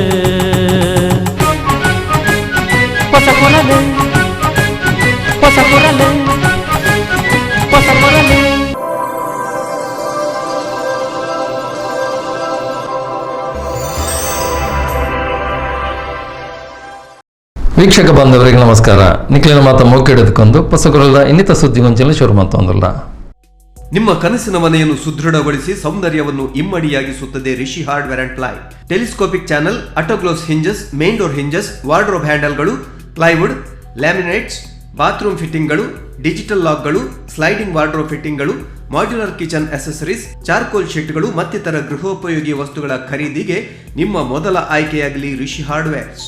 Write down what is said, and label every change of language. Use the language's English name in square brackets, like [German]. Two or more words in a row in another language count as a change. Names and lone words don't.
[Kannada] ಹೊಸ ಕುರಲು ಹೊಸ ಕುರಲು ಹೊಸ ಕುರಲು. ವೀಕ್ಷಕ ಬಾಂಧವರಿಗೆ ನಮಸ್ಕಾರ. [Tulu] ನಿಖಿಲಿನ ಮಾತ ಮೌಕೆಡೆದುಕೊಂಡು ಹೊಸಗುರಲ್ದ ಇನ್ನಿತ ಸುದ್ದಿಗೊಂಚಲು ಶುರು ಮಾತೊಂದಲ್ಲ. [Kannada] ನಿಮ್ಮ ಕನಸಿನ ಮನೆಯನ್ನು ಸುದೃಢಗೊಳಿಸಿ ಸೌಂದರ್ಯವನ್ನು ಇಮ್ಮಡಿಯಾಗಿಸುತ್ತದೆ ರಿಷಿ ಹಾರ್ಡ್ವೇರ್ ಅಂಡ್ ಪ್ಲೈ. [English] telescopic channel, autoclose hinges, main door hinges, wardrobe handles, plywood, laminates, bathroom fittings, digital locks, sliding wardrobe fittings, modular kitchen accessories, charcoal sheets [Kannada] ಮತ್ತಿತರ ಗೃಹೋಪಯೋಗಿ ವಸ್ತುಗಳ ಖರೀದಿಗೆ ನಿಮ್ಮ ಮೊದಲ ಆಯ್ಕೆಯಾಗಲಿ [English] ರಿಷಿ ಹಾರ್ಡ್ವೇರ್ಸ್.